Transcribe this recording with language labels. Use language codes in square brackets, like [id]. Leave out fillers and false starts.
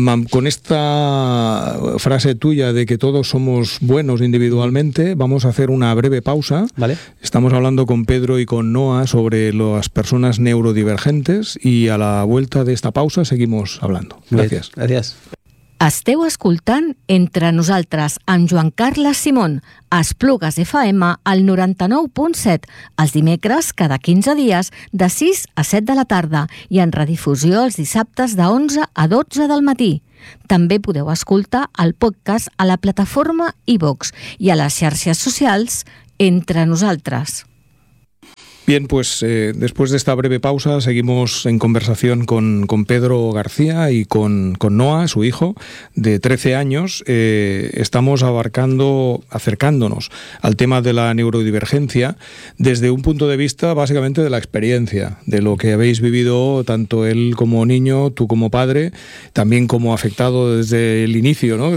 [es] Con esta frase tuya de que todos somos buenos individualmente, vamos a hacer una breve pausa. Vale. Estamos hablando con Pedro y con Noa sobre las personas neurodivergentes, y a la vuelta de esta pausa seguimos hablando. Gracias. Bien, gracias. [ca] Esteu escoltant Entre nosaltres amb Joan Carles Simón a Esplugues FM al 99.7 els dimecres cada 15 dies de 6 a 7 de la tarda i en redifusió els dissabtes de 11 a 12 del matí. També podeu escoltar el podcast a la plataforma iVoox i a les xarxes socials Entre nosaltres. [es] Bien, pues después de esta breve pausa seguimos en conversación con Pedro García y con Noa, su hijo, de 13 años. Estamos acercándonos al tema de la neurodivergencia desde un punto de vista básicamente de la experiencia, de lo que habéis vivido tanto él como niño, tú como padre, también como afectado desde el inicio, ¿no?